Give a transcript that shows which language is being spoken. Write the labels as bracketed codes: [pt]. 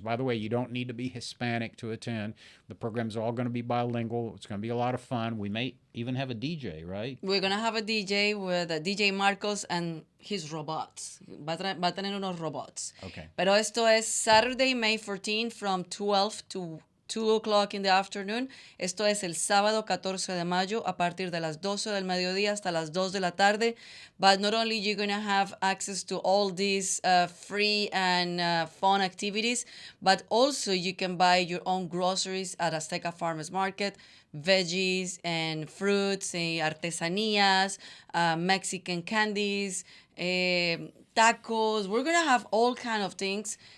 [en] By the way, you don't need to be Hispanic to attend. The programs are all going to be bilingual. It's going to be a lot of fun. We may even have a DJ, right? We're going to have a DJ with DJ Marcos and his robots. [es] Va a tener unos robots. [en] Okay. [es] Pero esto es [en] Saturday, May 14 from 12 to 2 o'clock in the afternoon. [es] Esto es el sábado 14 de mayo a partir de las 12 del mediodía hasta las 2 de la tarde. [en] But not only you're going to have access to all these free and fun activities, but also you can buy your own groceries at Azteca Farmers Market, veggies and fruits, artesanías, Mexican candies, tacos. We're going to have all kind of things.